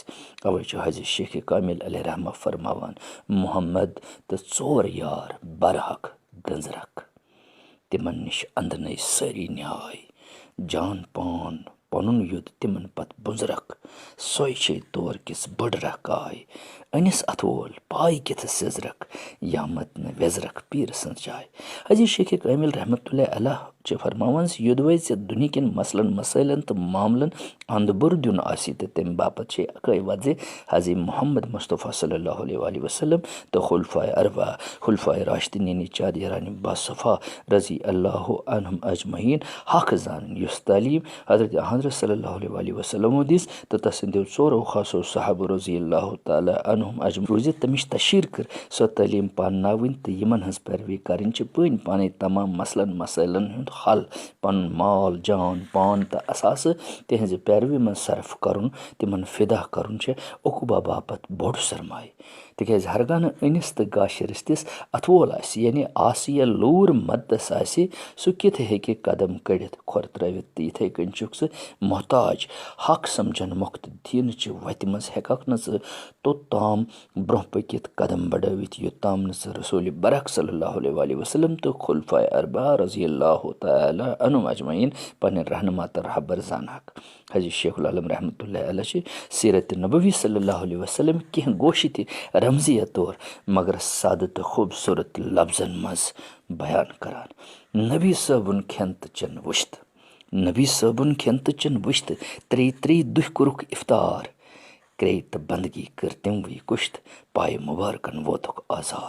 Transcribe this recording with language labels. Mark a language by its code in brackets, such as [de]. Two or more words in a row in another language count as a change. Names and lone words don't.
[ks] اوے چھُ حضرت شیخ کامِل [ar] علیہ رحمہ [ks] فرماوان محمد تہٕ 4 یار برحق گنٛزرکھ تِمن نِش انٛدنَے سٲری نیاے جان پان پنُن یوٚد تِمن پتہٕ بُنٛزرکھ سۄے چھے تور کِس بٔڑ رکھ آے أنِس اَتھ وول پاے کِتھٕ سیٚزرکھ یامت نہٕ وٮ۪زرکھ پیٖرٕ سٕنٛز جاے. حضرت شیخ کامِل [ar] رحمتہ اللہ علیہ [ks] چھِ فرماوان زِ یوٚدوَے ژےٚ دُنہِکٮ۪ن مسلن مسٲیلن تہٕ معاملن اندبُر دیُن آسی تہٕ تمہِ باپتھ چھے اکٲے وَتھ زِ حضرت محمد مصطفیٰ [ar] صلی اللہ علیہ وسلم [ks] تہٕ خُلفائے اربعہ خُلفائے راشدیٖن یعنی چادرانہِ باصفا [ar] رضی اللہ عنہم اجمعیٖن [ks] حق زانٕنۍ یُس تعلیٖم حضرت [ar] صلی اللہ علیہ وسلمو [ks] دِژ تہٕ تسٕنٛدیو 4 خاصو صحابہ [ar] رضی اللہ تعالیٰ عنہم اجمعیٖن [ks] روٗزِتھ تمِچ تشہیٖر کٔر سۄ تعلیٖم پانناوٕنۍ تہٕ یِمن ہٕنٛز پیروی کرٕنۍ چھِ پانے تمام مسلن مسٲیلن ہُنٛد حل. پنُن مال جان پان تہٕ اثاثہٕ تِہنٛزِ پیروی منٛز صرف کرُن تِمن فِدا کرُن چھِ عقوبہ باپتھ بوٚڑ سرمایہِ. تِکیٛازِ ہرگاہ نہٕ أنِس تہٕ گاشہِ رِستِس اَتھٕ وول آسہِ یعنی آسہِ یا لوٗر مدتس آسہِ سُہ کِتھٕ ہیٚکہِ قدم کٔڑِتھ کھۄر ترٲوِتھ تہٕ یِتھٕے کٔنۍ چھُکھ ژٕ محتاج حق سمجھن مۄکھ تہٕ دیٖنٕچہِ وتہِ منٛز ہٮ۪ککھ نہٕ ژٕ توٚتام برونٛہہ پٔکِتھ قدم بڑٲوِتھ یوٚتام نہٕ ژٕ رسوٗلِ برق [ar] صلی اللہ علیہ وسلم [ks] تہٕ خُلفائے اربعہ [ar] رضی اللہ تعالیٰ عنہم اجمعیٖن [ks] پنٕنۍ رہنما تہٕ رہبر زانہکھ. حضرت شیخ العالم [ar] رحمتہ اللہ علیہ [ks] چھِ سیٖرتِ نبوی [ar] صلی اللہ علیہ وسلم [ks] کینٛہہ گوشہِ تہِ رمزیہ طور مگر سادٕ تہٕ خوٗبصوٗرت لفظن منٛز بیان کران. نبی صٲبُن کھٮ۪ن تہٕ چٮ۪ن وٕچھتھ نبی صٲبُن کھٮ۪ن تہٕ چٮ۪ن وٕچھ تہٕ 3 دۄہ کوٚرُکھ اِفطار کرے تہٕ بندگی کٔر تِموٕے کُش تہٕ پایہِ مُبارکن ووتُکھ آزار.